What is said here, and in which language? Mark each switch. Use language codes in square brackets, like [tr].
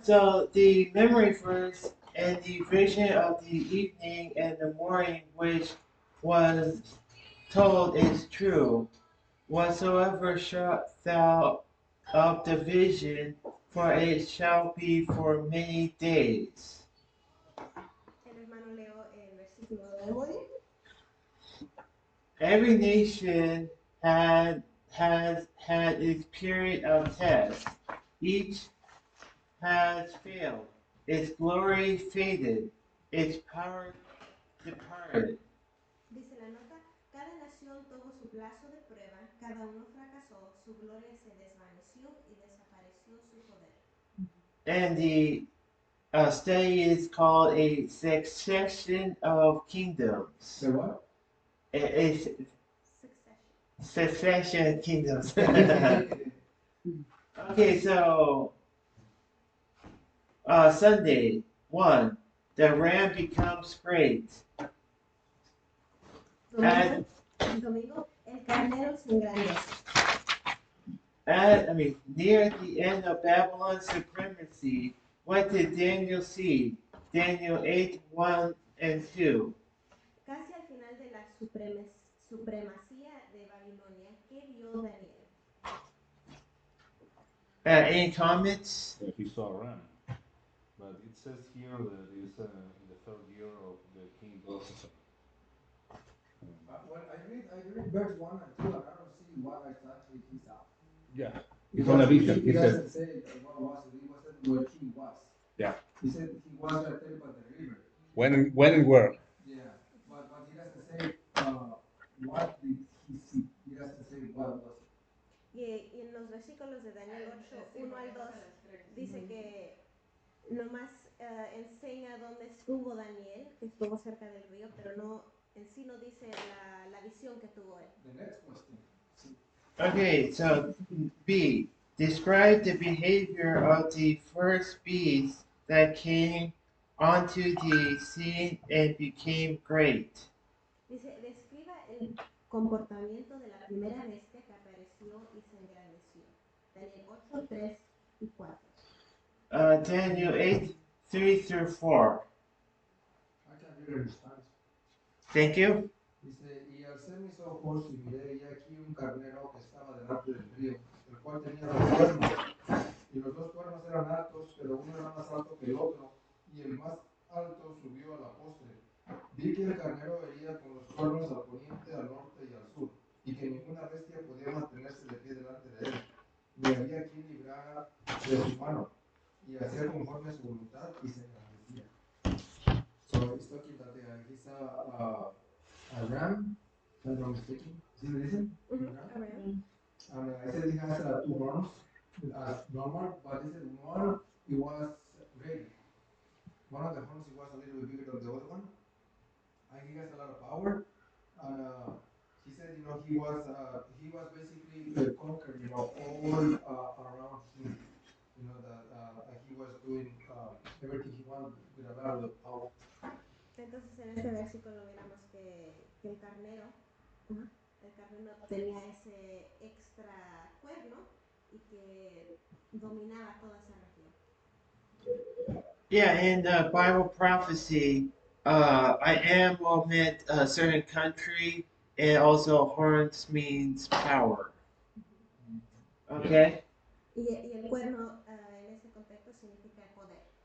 [en] So the memory verse and the vision of the evening and the morning which was told is true. Whatsoever shalt thou of the vision, for it shall be for many days. [es] El hermano leo el versículo de memoria. [en] Every nation has had its period of test. Each has failed. Its glory faded. Its power departed. [es] Dice la nota, cada nación tuvo su plazo de prueba, cada uno fracasó, su gloria se desvaneció y desapareció su poder. [en] And the study is called a succession of kingdoms. The what? A Succession. succession of kingdoms. Okay, so Sunday 1, the ram becomes great. [es] Domingo, el carnero se engrandece. [en] Near the end of Babylon's supremacy, what did Daniel see? Daniel 8, 1 and 2. [es] Casi al final de la supremacía de Babilonia, ¿qué vio Daniel? [en] Any comments? He saw a ram. But it says here that it's in the third year of the king Belshazzar. Well, I read verse 1 and 2, and I don't see what exactly he saw. Yeah. It's on a vision. He doesn't say what was it. He wasn't where he was. Yeah. He said he was right there by the river. When and where? Yeah, but he doesn't say what did he see. He doesn't say what was it. [es] Y en los versículos de Daniel 8, 1 al 2, dice que nomás enseña dónde estuvo Daniel, que estuvo cerca del río, pero no, en sí no dice la visión que tuvo él. [en] The next question. Okay, so B. Describe the behavior of the first beast that came onto the scene and became great. [es] Dice, describa el comportamiento de la primera bestia que apareció y se engrandeció. Daniel 8, 3 y 4. [en] Daniel 8, 3 through 4. I can read it in Spanish. Thank you. [es] Dice, y alcé mis ojos y miré, y aquí un carnero que estaba delante del río, el cual tenía dos cuernos, y los dos cuernos eran altos, pero uno era más alto que el otro, y el más alto subió a la postre. Vi que el carnero veía con los cuernos al poniente, al norte y al sur, y que ninguna bestia podía mantenerse de pie delante de él, ni había quien librara de su mano, y hacía conforme a su voluntad, y se engrandecía. [en] So he's talking that he saw a ram, if I'm not mistaken. See the reason? A ram. And I said it has two horns as normal, but this is one, it was ready. One of the horns it was a little bit bigger than the other one. And he has a lot of power. And he said, he was basically conquered, all around him. That he was doing everything he wanted with a lot of power. [es] Entonces en este versículo miramos que el carnero tenía ese extra cuerno y que dominaba toda esa región. [en] Yeah, in Bible prophecy, I am will meant a certain country, and also horns means power. Okay? [es] Y el cuerno en ese contexto significa poder.